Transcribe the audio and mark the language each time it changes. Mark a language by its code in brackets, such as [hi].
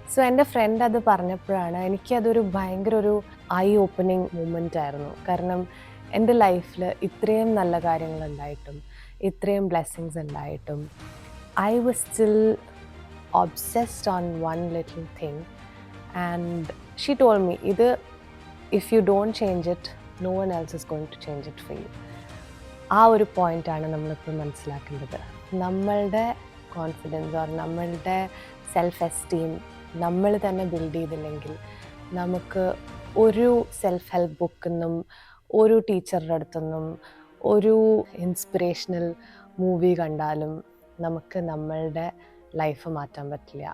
[ml] So എൻ്റെ front അത് പറഞ്ഞപ്പോഴാണ് എനിക്കതൊരു ഭയങ്കര ഒരു ഐ ഓപ്പണിങ് മൂമെൻ്റ് ആയിരുന്നു. കാരണം എൻ്റെ ലൈഫിൽ ഇത്രയും നല്ല കാര്യങ്ങളുണ്ടായിട്ടും ഇത്രയും ബ്ലെസ്സിങ്സ് ഉണ്ടായിട്ടും [en] I was still obsessed on one little thing, and she told me if you don't change it, no one else is going to change it for you. [ml] ആ ഒരു പോയിൻ്റാണ് നമ്മളിപ്പോൾ മനസ്സിലാക്കേണ്ടത്. നമ്മളുടെ കോൺഫിഡൻസ് ഓർ നമ്മളുടെ സെൽഫ് എസ്റ്റീം നമ്മൾ തന്നെ build ചെയ്തില്ലെങ്കിൽ നമുക്ക് ഒരു സെൽഫ് ഹെൽപ്പ് ബുക്കിൽ ഒരു ടീച്ചറുടെ അടുത്തുനിന്നും ഒരു ഇൻസ്പിറേഷണൽ മൂവി കണ്ടാലും നമുക്ക് നമ്മളുടെ ലൈഫ് മാറ്റാൻ പറ്റില്ല.